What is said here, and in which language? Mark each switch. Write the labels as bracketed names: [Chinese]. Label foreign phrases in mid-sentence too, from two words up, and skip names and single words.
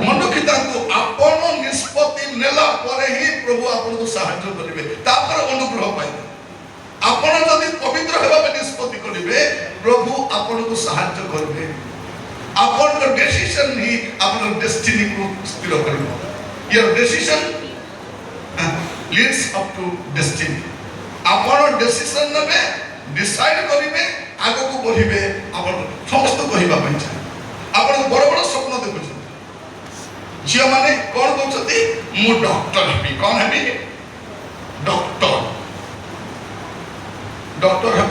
[Odia] ମନୁଖିତାଙ୍କୁ ଆପଣ ନିଷ୍ପତ୍ତି ନେଲା ପରେ ହିଁ ପ୍ରଭୁ ଆପଣଙ୍କୁ ସାହାଯ୍ୟ କରିବେ, ତାପରେ ଅନୁଗ୍ରହ ପାଇବେ। ଆପଣ ଯଦି ପବିତ୍ର ହେବା ପାଇଁ ନିଷ୍ପତ୍ତି କରିବେ ପ୍ରଭୁ ଆପଣଙ୍କୁ ସାହାଯ୍ୟ କରିବେ। ଆପଣଙ୍କ ଡିସିସନ ହିଁ ଆପଣଙ୍କ ଡେଷ୍ଟିନିକୁ ସ୍ଥିର କରିବ। [English] your decision leads up to destiny. [Odia] ଆପଣ ଡିସିସନ ନେବେ, ଡିସାଇଡ୍ କରିବେ, ଆଗକୁ ବଢ଼ିବେ। ଆପଣ ସମସ୍ତ କହିବା ପାଇଁ ଚାହେଁ ଆପଣ ବଡ଼ ବଡ଼ ସ୍ୱପ୍ନ ଦେଖୁଛନ୍ତି। ଝିଅମାନେ କ'ଣ କହୁଛନ୍ତି? ମୁଁ ଡକ୍ଟର ହେବି। କ'ଣ ହେବି? ଡକ୍ଟର ହେବ।